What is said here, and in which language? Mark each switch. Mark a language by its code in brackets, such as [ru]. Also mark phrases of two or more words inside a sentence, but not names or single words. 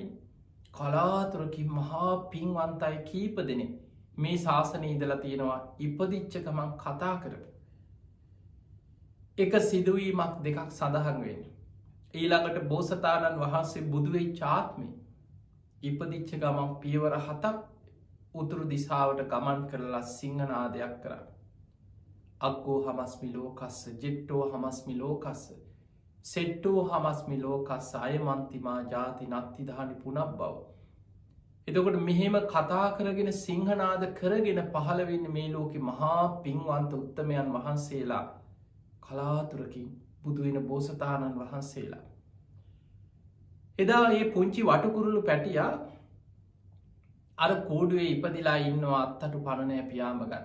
[si] කලාතුරකින් මහා පින්වන්තයි කීප දෙනෙක් මේ ශාසනයේ ඉඳලා තියෙනවා ඉපදිච්ච ගමන් කතා කරපු එක සිදුවීමක් දෙකක් සඳහන් වෙන්නේ. ඊළඟට බෝසතාණන් වහන්සේ බුදු වෙච්ච ආත්මේ ඉපදිච්ච ගමන් පියවර 7ක් උතුරු දිශාවට ගමන් කරලා සිංහනාදයක් කරා. [pi] අග්ගෝ හමස්මි ලෝකස්ස, ජෙට්ටෝ හමස්මි ලෝකස්ස, සෙට්ටෝ හමස්මි ලෝකස්ස, අයමන්තිමා ජාති නත්තිදානි පුනබ්බව. [si] එතකොට මෙහෙම කතා කරගෙන සිංහනාද කරගෙන පහළ වෙන්නේ මේ ලෝකෙ මහා පින්වන්ත උත්තමයන් වහන්සේලා, කලාතුරකින් බුදු වෙන බෝසතාණන් වහන්සේලා. එදා ඒ පුංචි වටකුරුළු පැටියා අර කෝඩුවේ ඉපදිලා ඉන්නවා අත්තටු පණනෑ පියාඹ ගන්න.